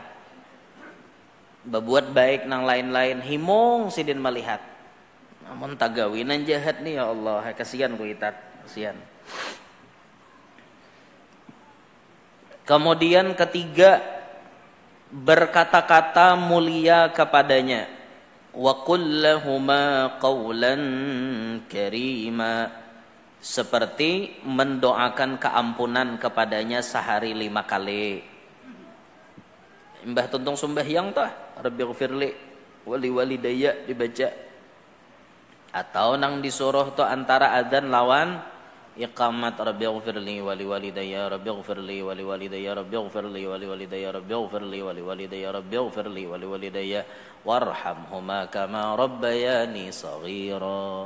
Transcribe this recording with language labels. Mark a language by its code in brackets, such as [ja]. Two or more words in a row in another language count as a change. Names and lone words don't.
[bjn] Berbuat baik nang lain-lain, himong sidin melihat. Namun tagawinan jahat nih [ar] يا الله, [bjn] kasihan kuitan, kasihan. [id] Kemudian ketiga, berkata-kata mulia kepadanya. [ar] وقل لهما قولا كريما. [id] Seperti mendoakan keampunan kepadanya sehari 5 kali. [bjn] Mbah tuntung sembahyang tah, [ar] رب اغفر لي ولوالدي [bjn] dibaca. Atau nang disuruh tuh antara adzan lawan iqamat [ar] رب اغفر لي ولوالدي رب اغفر لي ولوالدي رب اغفر لي ولوالدي رب اغفر لي ولوالدي رب اغفر لي ولوالدي وارحمهما كما ربياني صغيرا.